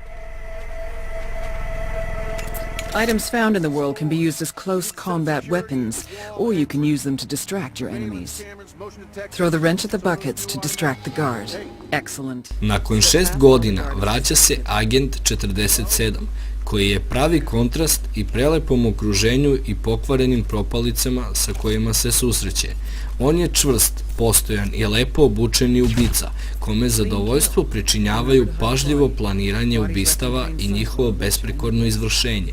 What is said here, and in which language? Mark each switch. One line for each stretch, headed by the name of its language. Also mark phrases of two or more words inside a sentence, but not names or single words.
English: Items found in the world can be used as close combat weapons, or you can use them to distract your enemies. Throw the wrench at the buckets to distract the guard. Excellent.
Serbian: Nakon 6 godina vraća se Agent 47, koji je pravi kontrast i prelepom okruženju i pokvarenim propalicama sa kojima se susreće. On je čvrst, postojan i lepo obučeni ubica, kome zadovoljstvo pričinjavaju pažljivo planiranje ubistava i njihovo besprekorno izvršenje.